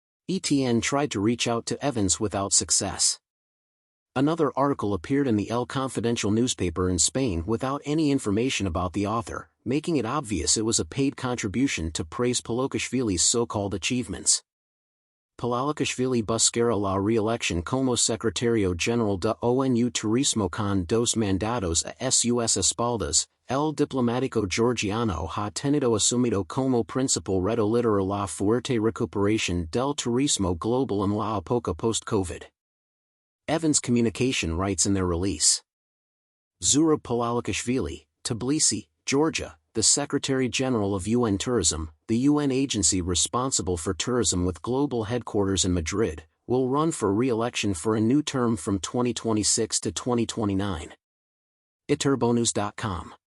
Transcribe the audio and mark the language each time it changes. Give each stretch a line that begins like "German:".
English: ETN tried to reach out to Evans without success. Another article appeared in the El Confidential newspaper in Spain without any information about the author, making it obvious it was a paid contribution to praise Pololikashvili's so-called achievements.
Spanish: Pololikashvili buscará la re-elección como Secretario General de ONU Turismo con dos mandatos a sus espaldas. El diplomático georgiano ha tenido asumido como principal reto liderar la fuerte recuperación del turismo global en la época post-COVID.
English: Evans Communication writes in their release. Zurab Pololikashvili, Tbilisi, Georgia, the Secretary-General of UN Tourism, the UN agency responsible for tourism with global headquarters in Madrid, will run for re-election for a new term from 2026 to 2029. eyebrowse.com.